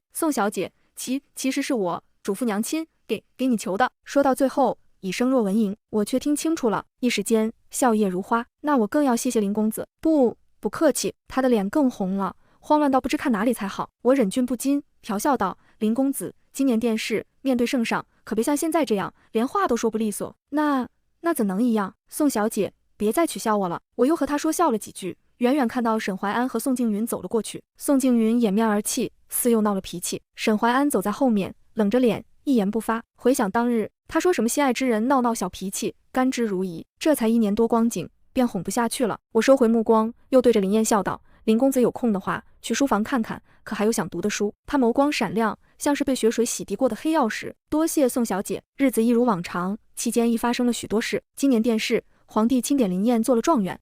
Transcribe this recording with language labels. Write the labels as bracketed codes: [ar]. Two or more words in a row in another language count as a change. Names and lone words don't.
[zh] 宋小姐，其實是我嘱咐娘親給你求的。說到最后，以声若蚊蝇，我卻聽清楚了，一時間笑靥如花。那我更要謝謝林公子。不客氣。他的臉更紅了，慌亂到不知看哪裡才好。我忍俊不禁，調笑道：林公子，今年殿試面對聖上，可別像現在這樣，連話都說不利索。那怎能一樣？宋小姐，別再取笑我了。我又和他說笑了幾句，遠遠看到沈懷安和宋靜雲走了過去。宋靜雲掩面而泣，似又鬧了脾氣。沈懷安走在後面，冷着臉，一言不發。回想當日，他說什麼心愛之人鬧小脾氣，甘之如飴。這才1年多光景，便哄不下去了。我收回目光，又對着林燕笑道：林公子有空的話，去書房看看，可還有想讀的書？他眸光閃亮，像是被血水洗涤過的黑曜石。多謝宋小姐。日子一如往常，期間亦發生了許多事。今年殿試，皇帝欽點林燕做了狀元。